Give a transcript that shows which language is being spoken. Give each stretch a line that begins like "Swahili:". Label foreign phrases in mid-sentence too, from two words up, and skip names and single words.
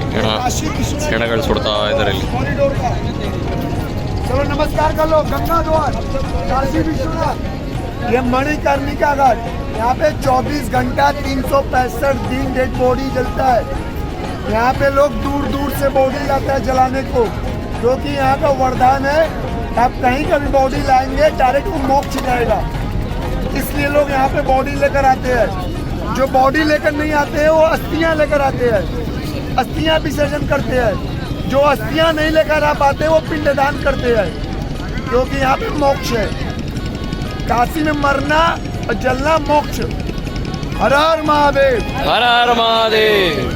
Hindi: काशी विश्वनाथ
Kannada: ಹೆಣಗಳು ಸುಡ್ತಾ ಇದ್ದಾರೆ ಇಲ್ಲಿ.
Hindi: कॉरिडोर का चलो नमस्कार कर लो गंगा द्वार काशी विश्वनाथ ये मणिकर्णिका घाट यहाँ पे 24 घंटा 365 दिन
English: dead body
Hindi: जलता है यहाँ पे लोग दूर दूर से बॉडी लाता है जलाने को क्योंकि यहाँ का वरदान है आप कहीं का भी बॉडी लाएंगे डायरेक्ट वो मोक्ष जाएगा इसलिए लोग यहाँ पे बॉडी लेकर आते हैं जो बॉडी लेकर नहीं आते हैं वो अस्थियाँ लेकर आते हैं अस्थियाँ विसर्जन करते हैं जो अस्थियाँ नहीं लेकर आ पाते वो पिंडदान करते हैं क्योंकि यहाँ पे मोक्ष है काशी में मरना और जलना मोक्ष हर हर महादेव
Kannada: ಹರ ಹರ ಮಹಾದೇವ್.